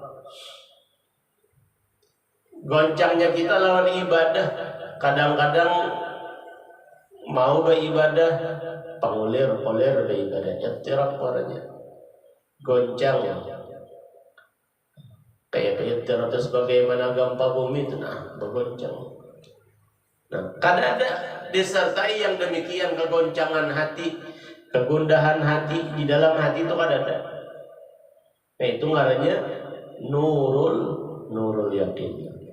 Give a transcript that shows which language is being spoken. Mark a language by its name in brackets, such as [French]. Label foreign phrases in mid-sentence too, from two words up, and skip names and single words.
[Banjar] Goncangnya kita lawan ibadah. [Indonesian] Kadang-kadang mau beribadah, pengulir-ulir beribadah. Ittirab warnanya. Goncang. Kayak ittirab itu sebagaimana gempa bumi itu bergoncang. Nah, kadang ada disertai yang demikian kegoncangan hati, kegundahan hati di dalam hati itu kadang ada. [Banjar] Nah, itu ngarannya [Arabic] نور اليقين.